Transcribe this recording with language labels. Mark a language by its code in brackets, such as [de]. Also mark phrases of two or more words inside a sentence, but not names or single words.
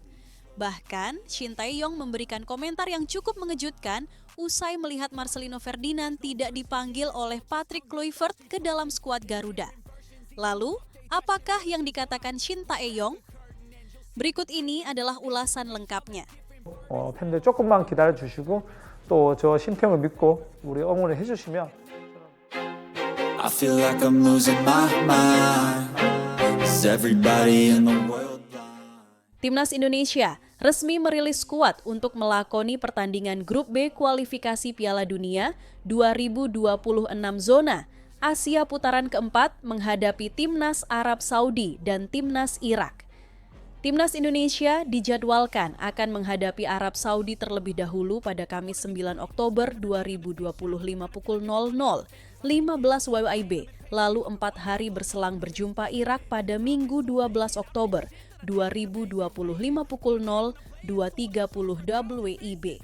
[id] Bahkan, Shin Tae-yong memberikan komentar yang cukup mengejutkan usai melihat Marcelino Ferdinand tidak dipanggil oleh Patrick Kluivert ke dalam skuad Garuda. Lalu, apakah yang dikatakan Shin Tae-yong? Berikut ini adalah ulasan lengkapnya. [ko] 팬들 조금만 기다려주시고 또 저 신tem을 믿고 우리 응원을 해주시면 [en] I feel like I'm losing my mind. Is everybody in the world blind? [id] Timnas Indonesia resmi merilis skuad untuk melakoni pertandingan Grup B kualifikasi Piala Dunia 2026 zona Asia putaran keempat menghadapi Timnas Arab Saudi dan Timnas Irak. Timnas Indonesia dijadwalkan akan menghadapi Arab Saudi terlebih dahulu pada Kamis 9 Oktober 2025 pukul 00.15 WIB, lalu 4 hari berselang berjumpa Irak pada Minggu 12 Oktober 2025 pukul 02.30 WIB.